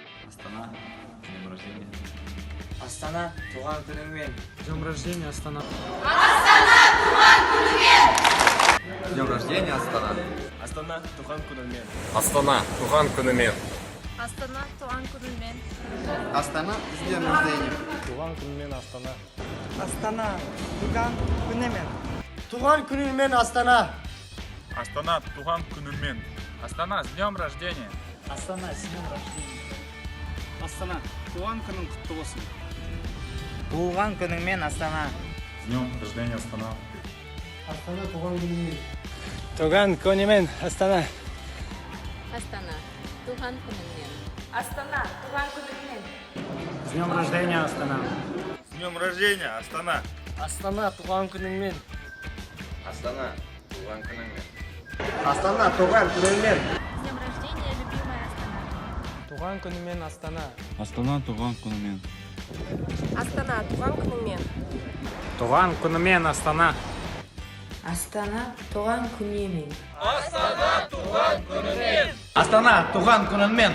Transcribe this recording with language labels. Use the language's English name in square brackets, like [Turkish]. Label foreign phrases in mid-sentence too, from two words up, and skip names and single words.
[Russian] Астана. Днем рождения. [Kazakh] Астана, туған күніңмен. [Russian] Днем рождения, Астана. Днем рождения, Астана. [Kazakh] Астана, туған күніңмен. Астана, туған күнімен. Астана, туған күніңмен. Астана, [Russian] с днем рождения. [Kazakh] Туған күнімен Астана. Астана, туған күніңмен. Туған күніңмен Астана. Астана, туған күнімен. Астана, [Russian] с днем рождения. Астана, с днем рождения. [Kazakh] Астана, туған күнің құтты болсын. Туған күніңмен Астана. [Russian] С днем рождения, Астана. [Kazakh] Астана, туған күнімен. Туған күнімен Астана. Астана, туған күніңмен. Астана, туған күніңмен. [Russian] С днем рождения, Астана. С днем рождения, Астана. [Kazakh] Астана, туған күніңмен. Астана, туған күнімен. Астана, туған күніңмен. [Russian] С днем рождения, любимая Астана. [Kazakh] Туған күнімен Астана. Астана, туған күнімен. Астана, туған күніңмен. Туған күнімен Астана. Астана, туған күніңмен. Астана, туған күніңмен. Астана, туған күніңмен.